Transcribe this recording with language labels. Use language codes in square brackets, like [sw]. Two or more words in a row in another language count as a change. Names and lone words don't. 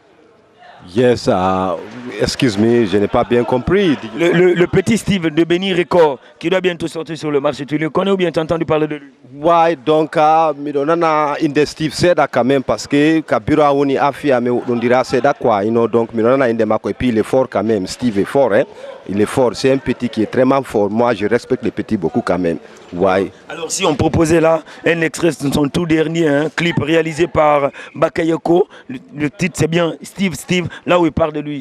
[en] Yes, excuse me, [fr] je n'ai pas bien compris. Le petit Steve de Benny Record qui doit bientôt sortir sur le marché, tu le connais ou bien tu as entendu parler de lui? Ouais, donc, [ff] midonana inde Steve Seda [fr] quand même parce que Kabira Oni Afia, mais on dira Seda quoi, [en] you know, [fr] donc [ff] midonana inde Mako [fr] et puis il est fort quand même, Steve est fort, hein. Il est fort, c'est un petit qui est très fort. Moi, je respecte les petits beaucoup quand même. Ouais. Alors, si on proposait là un extrait de son tout dernier clip réalisé par Bakayoko, le titre c'est bien Steve, là où il parle de lui.